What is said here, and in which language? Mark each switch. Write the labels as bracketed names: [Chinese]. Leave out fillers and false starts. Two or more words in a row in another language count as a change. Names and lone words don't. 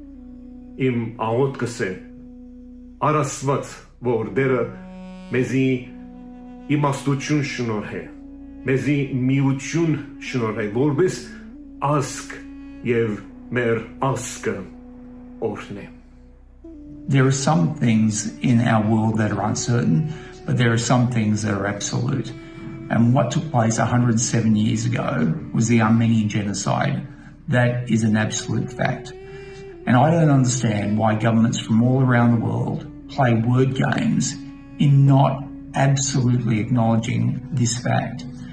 [Armenian] Իմ աղոթքս է Արասված, որ դերը մեզի իմաստություն շնորհե, մեզի միություն շնորհե, որպես ազգ եւ մեր ազգը օրհնե։ [English] There are some things in our world that are uncertain, but there are some things that are absolute. And what took place 107 years ago was the Armenian Genocide. That is an absolute fact. And I don't understand why governments from all around the world play word games in not absolutely acknowledging this fact.